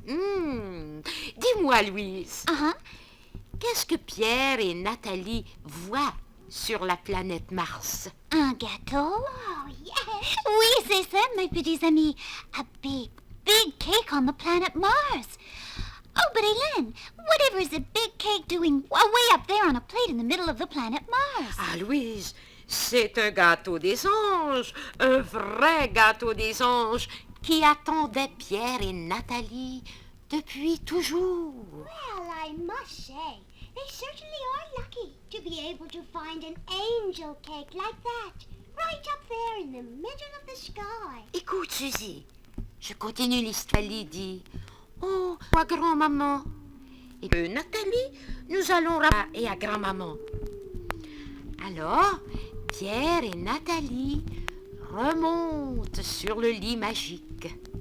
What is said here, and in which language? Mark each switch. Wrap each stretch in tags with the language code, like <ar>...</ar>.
<fr>Dis-moi, Louise, qu'est-ce que Pierre et Nathalie voient sur la planète Mars? Un gâteau?</fr> <en>Oh, yes.</en> <fr>Oui, c'est ça, mes petits amis.</fr> <en>A big cake on the planet Mars. Oh, but Hélène, whatever is a big cake doing way up there on a plate in the middle of the planet Mars?</en> <fr>Ah, Louise, C'est un gâteau des anges, un vrai gâteau des anges qui attendait Pierre et Nathalie depuis toujours.</fr> <en>Well, I must say, they certainly are lucky to be able to find an angel cake like that, right up there in the middle of the sky.</en> <fr>Écoute, Suzy, je continue l'histoire. Nathalie dit, oh, à grand-maman. Et que Nathalie, nous allons et à grand-maman. Alors, Pierre et Nathalie remontent sur le lit magique.</fr>